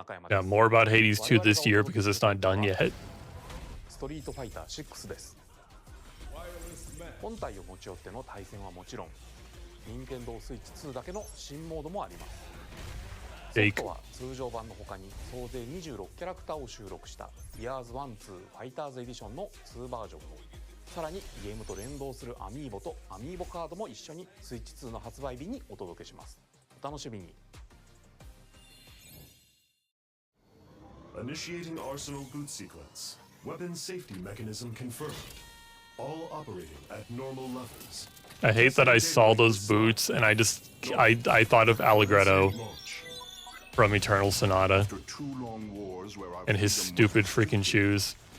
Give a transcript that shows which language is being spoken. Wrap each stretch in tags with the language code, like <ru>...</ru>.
<en>Yeah, more about Hades 2 this year because it's not done yet.</en> <ja>ストリートファイター6です。本体を持ち寄っての対戦はもちろん、任天堂スイッチ2だけの新モードもあります。ソフトは通常版の他に総勢26キャラクターを収録した Years 1-2 ファイターズエディションの2バージョンと、さらにゲームと連動するアミーボとアミーボカードも一緒にスイッチ2の発売日にお届けします。お楽しみに。</ja> <en>Initiating Arsenal boot sequence. Weapon safety mechanism confirmed. All operating at normal levels. I hate that I saw those boots and I thought of Allegretto from Eternal Sonata and his stupid freaking shoes.</en>